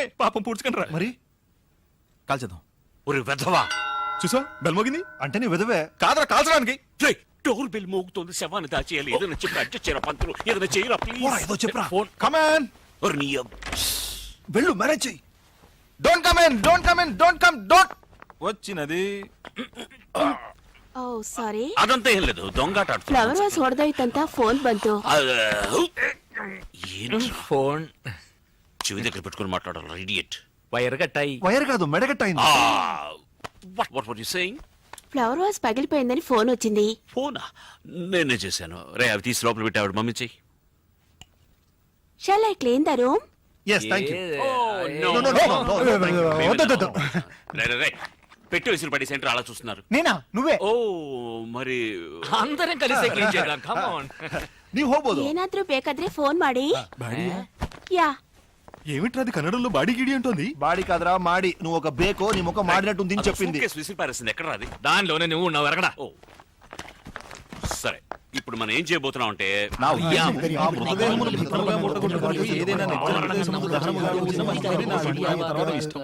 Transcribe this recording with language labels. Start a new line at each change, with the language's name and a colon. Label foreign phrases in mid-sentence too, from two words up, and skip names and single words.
Telugu: పాపం పూడ్చుకుంటారా మరి కాల్చేద్దాం. ఒరే వెధవా, చూసా బెల్మోగింది. అంటే నీ విధవే. కాదరా కాల్చడానికి. రేయ్, డోర్ బెల్ మోగుతోంది, శవాన్ని దాచేయాలి. ఏదైనా చెప్పి అడ్జస్ట్ చేయరా పంతులు, ఏదైనా చేయరా పోరా, ఏదో ప్లీజ్. చెప్పురా. ఫోన్ కమాన్, వెళ్ళు, మేనేజ్ చెయ్యి.
English: don't come in, don't come in, don't come, don't.
Telugu: వచ్చినది
English: oh sorry
Telugu: అదంతా ఏం లేదు, దొంగాట ఆడుతున్నా.
English: flower vase
Kannada: ಹೊಡೆದೋಯ್ತಂತ ಫೋನ್ ಬಂತು.
Telugu: ఏంట్రా? ఫోన్ చెవి దగ్గర పెట్టుకుని మాట్లాడాలి, ఇడియట్. వైర్ కట్టాయి. వైర్ కాదు, మెడగట్టయింది.
English: what were you saying? flower vase
Telugu: పగిలిపోయిందని ఫోన్ వచ్చింది. ఫోనా? నేనే చేశాను. రే, అవి తీసి లోపల పెట్టాడు, మమ్మీ చెయ్యి.
English: shall I clean the room? yes, thank you. No, no, no, no, no.
Telugu: వద్దు. రే, పెట్టి విసిరి పడి సెంటర్ అలా చూస్తున్నారు. నేనా? నువ్వే? ఓ మరి అందరం కలిసి క్లీన్ చేద్దాం.
English: come on.
Kannada: ನೀವು ಹೋಗ್ಬೋದು. ಏನಾದ್ರೂ ಬೇಕಾದ್ರೆ ಫೋನ್ ಮಾಡಿ.
Telugu: యా ఏమిట్రా అది కన్నడంలో బాడీ గిడి అంటోంది. బాడీ కాదురా మాడి. నువ్వు ఒక బేకో నీ ముఖం మాడినట్టుంది అని చెప్పింది. విసిరి పారేసింది. ఎక్కడ రాది? దానిలోనే నువ్వు ఉన్నావు ఎరగడా. ఓ సరే, ఇప్పుడు మనం ఏం చేయబోతున్నాం అంటే నా ఉద్దేశం ఆ మృతదేహమును భద్రముగా మూటగొట్టుకొని ఏదైనా నిర్జన ప్రదేశములో దహనముగా ఉంచమని నా అభిప్రాయం తర్వాత ఇష్టం.